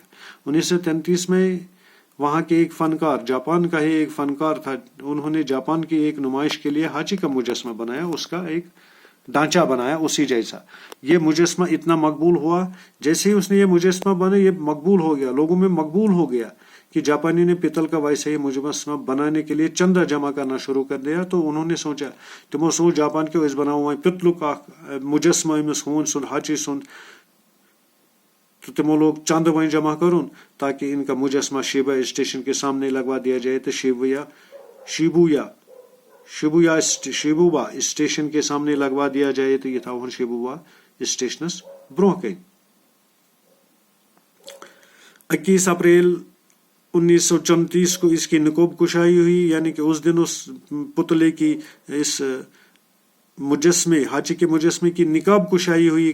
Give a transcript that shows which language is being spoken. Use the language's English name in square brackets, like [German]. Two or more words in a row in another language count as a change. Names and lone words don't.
[Urdu] 1933 میں وہاں کے ایک فنکار، جاپان کا ہی ایک فنکار تھا، انہوں نے جاپان کی ایک نمائش کے لیے حاجی کا مجسمہ بنایا، اس کا ایک ڈھانچہ بنایا اسی جیسا۔ یہ مجسمہ اتنا مقبول ہوا، جیسے ہی اس نے یہ مجسمہ بنا یہ مقبول ہو گیا، لوگوں میں مقبول ہو گیا کہ جاپانی نے پیتل کا ویسے ہی مجسمہ بنانے کے لیے چندہ جمع کرنا شروع کر دیا۔ تو انہوں نے سوچا، [Kashmiri] تمو سوچ جاپان کے اس بناؤ پتلک مجسمہ امس ہون سن حاجی سن، تو تمو لوگ چند وہیں جمع کرون [Urdu] تاکہ ان کا مجسمہ شیبا اسٹیشن کے سامنے لگوا دیا جائے۔ تو شیبوبا اسٹیشن کے سامنے لگوا دیا جائے۔ تو یہ تھا وہاں شیبوبا [Kashmiri] اسٹیشنس برونہ کن۔ [Urdu] 21 اپریل 1934 کو اس کی نقاب کشائی ہوئی، یعنی کہ اس دن اس پتلے کی، اس مجسمے حاجی کے مجسمے کی نقاب کشائی ہوئی۔